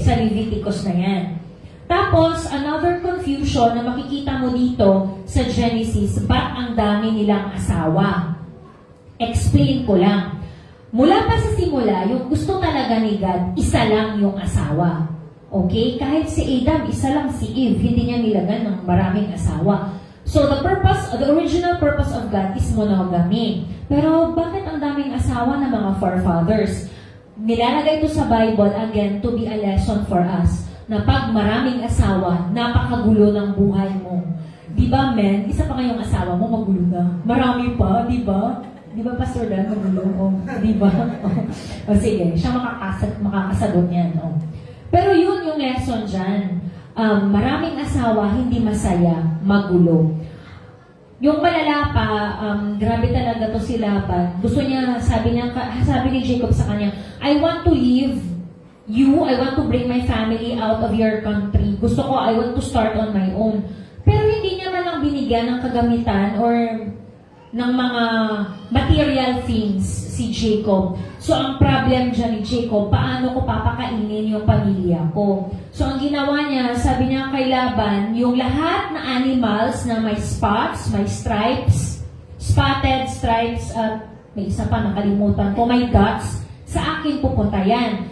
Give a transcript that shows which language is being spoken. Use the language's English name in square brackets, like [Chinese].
[Filipino] Sa Leviticus na yan. Tapos, another confusion na makikita mo dito sa Genesis, ba't ang dami nilang asawa? Explain ko lang. Mula pa sa simula, yung gusto talaga ni God, isa lang yung asawa. Okay? Kahit si Adam, isa lang si Eve. Hindi niya nilagan ng maraming asawa. [English] So, the original purpose of God is monogamy. [Filipino] Pero, bakit ang daming asawa ng mga forefathers? Nilalagay ito sa Bible, again, [English] to be a lesson for us, [Filipino] na pag maraming asawa, napakagulo ng buhay mo. Di ba, men? Isa pa ngayong asawa mo, magulo na. Marami pa, di ba? Di ba, Pastor Dan, magulo? Di ba? Sige, siya makakasagot niyan. Pero yun yung lesson dyan. Maraming asawa, hindi masaya, magulo. Yung malala pa, grabe talaga to si Laban. Gusto niya, sabi ni Jacob sa kanya, [English] I want to leave you, I want to bring my family out of your country. [Filipino] Gusto ko, [English] I want to start on my own. [Filipino] Pero hindi niya man lang binigyan ng kagamitan or ng mga material things si Jacob. So, ang problem dyan ni Jacob, paano ko papakainin yung pamilya ko? So, ang ginawa niya, sabi niya kay Laban, yung lahat na animals na may spots, may stripes, spotted stripes, at may isa pa, nakalimutan ko, may dots, sa akin pupunta yan.